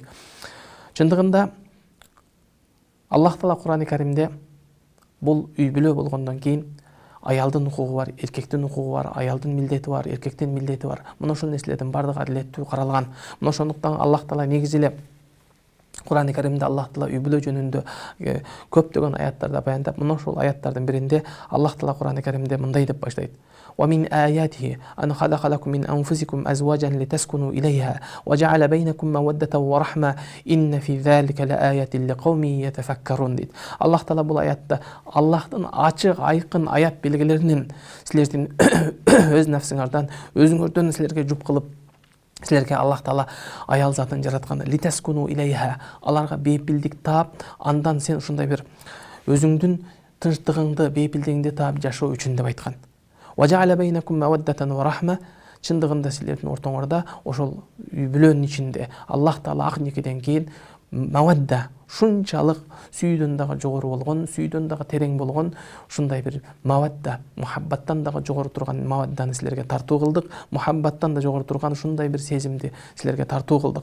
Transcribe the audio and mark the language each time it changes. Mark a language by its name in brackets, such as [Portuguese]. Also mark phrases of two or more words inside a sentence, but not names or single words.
[Kyrgyz] Чындыгында Аллах Таала Кур'ан-ы Каримде бул үй бүлө болгондон кийин аялдын укугу бар, эркектин укугу бар, аялдын милдети бар, эркектин милдети бар. Мына ошол нерселердин бардыгы адилеттүү каралган. Мына ошондуктан Аллах Таала негизи эле Кур'ан-ы Каримде Аллах Таала үй бүлө жөнүндө көптөгөн аяттарда баяндап, мына ошол аяттардын биринде Аллах Таала Кур'ан-ы Каримде мындай деп баштайт: [Arabic] "ومن آياته أن خلق لكم من أنفسكم أزواجا لتسكنوا إليها وجعل بينكم مودة ورحمة إن في ذلك لآيات لقوم يتفكرون" дейт. [Kyrgyz] Аллах Таала бул аятта Аллахтын ачык, айкын аят белгилеринин силердин өз нафсыңардан, өзүңөрдөн силерге жуп кылып Силерге Аллах Таала аял затын жараткан [Arabic] لتسكنوا إليها, [Kyrgyz] аларга бейпилдик таап, андан сен ушундай бир өзүңдүн тынчтыгыңды, бейпилдигиңди таап жашоо үчүн деп айткан. [Arabic] وجعل بينكم مودة ورحمة, [Kyrgyz] чындыгында силердин ортоңорда ошол үй бүлөнүн ичинде Аллах Таала ак никеден кийин мавадда, шунчалык сүйүүдөн дагы жогору болгон, сүйүүдөн дагы терең болгон ушундай бир мавадда, мухаббаттан дагы жогору турган мавадданы силерге тартуу кылдык, мухаббаттан да жогору турган ушундай бир сезимди силерге тартуу кылдык.